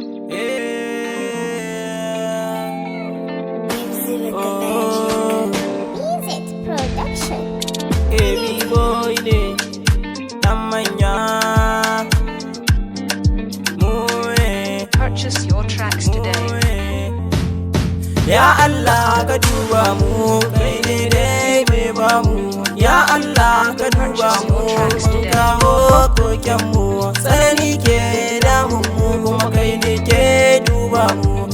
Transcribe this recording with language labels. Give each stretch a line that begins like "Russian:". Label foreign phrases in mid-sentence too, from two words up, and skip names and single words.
English: Eh. Music Oh. Magic. Music Production. Heavy boy
Hausa: ne, ɗan manya. Mu ne.
English: Purchase your tracks today.
Hausa: Mu ne. Ya Allah ka duba mu, kai ne dai mai ba mu. Ya Allah ka duba mu, mun kawo koken mu. Tsanani ke damun mu, kuma kai ne ke duba mu.